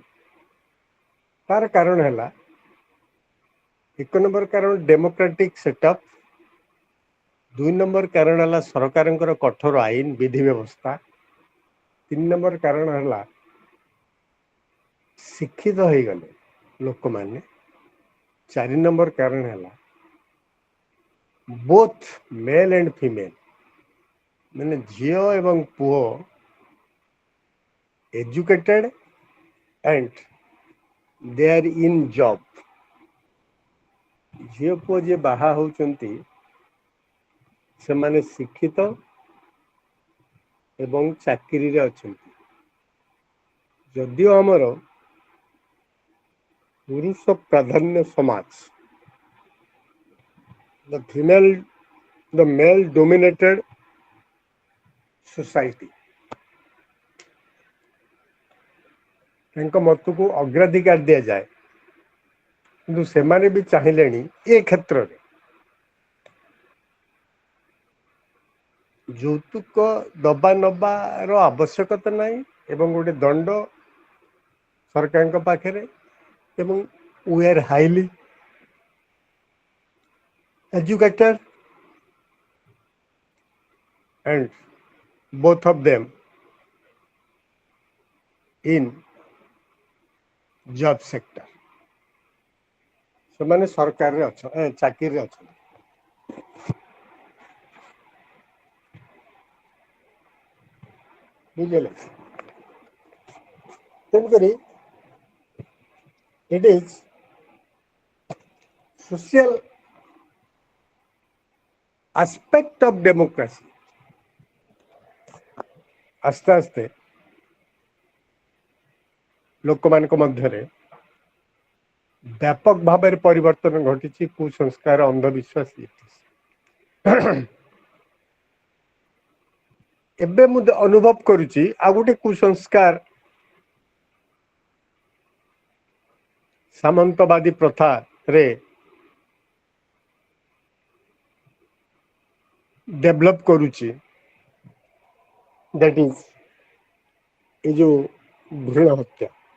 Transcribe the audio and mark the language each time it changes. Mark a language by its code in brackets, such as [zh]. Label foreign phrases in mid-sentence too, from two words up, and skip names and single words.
[or] ତାର କାରଣ ହେଲା, ଏକ ନମ୍ବର କାରଣ [en] democratic setup, [or] ଦୁଇ ନମ୍ବର କାରଣ ହେଲା ସରକାରଙ୍କର କଠୋର ଆଇନ ବିଧି ବ୍ୟବସ୍ଥା, ତିନି ନମ୍ବର କାରଣ ହେଲା ଶିକ୍ଷିତ ହେଇଗଲେ ଲୋକମାନେ, ଚାରି ନମ୍ବର କାରଣ ହେଲା [en] both male and female [or] ମାନେ ଝିଅ ଏବଂ ପୁଅ [en] educated and they are in job. [or] ଝିଅ ପୁଅ ଯିଏ ବାହା ହଉଛନ୍ତି ସେମାନେ ଶିକ୍ଷିତ ଏବଂ ଚାକିରିରେ ଅଛନ୍ତି। ଯଦିଓ ଆମର ପୁରୁଷ ପ୍ରାଧାନ୍ୟ ସମାଜ, [en] the male dominated society, [or] ତାଙ୍କ ମତକୁ ଅଗ୍ରାଧିକାର ଦିଆଯାଏ, କିନ୍ତୁ ସେମାନେ ବି ଚାହିଁଲେଣି ଏ କ୍ଷେତ୍ରରେ ଯୌତୁକ ଦବା ନବାର ଆବଶ୍ୟକତା ନାହିଁ ଏବଂ ଗୋଟେ ଦଣ୍ଡ ସରକାରଙ୍କ ପାଖରେ, ଏବଂ [en] we are highly educated and both of them in job sector. [or] ସେମାନେ ସରକାରରେ ଚାକିରିରେ ଅଛନ୍ତି। ବୁଝିଲେ? ତେଣୁକରି [en] it is social aspect of democracy. [or] ଆସ୍ତେ ଆସ୍ତେ ଲୋକମାନଙ୍କ ମଧ୍ୟରେ ବ୍ୟାପକ ଭାବରେ ପରିବର୍ତ୍ତନ ଘଟିଛି। କୁସଂସ୍କାର, ଅନ୍ଧବିଶ୍ୱାସ, ଏବେ ମୁଁ ଅନୁଭବ କରୁଛି ଆଉ ଗୋଟେ କୁସଂସ୍କାର ସାମନ୍ତବାଦୀ ପ୍ରଥାରେ ଡେଭଲପ କରୁଛି, [en] that is a [or] ଯୋଉ ଭ୍ରୂଣ ହତ୍ୟା।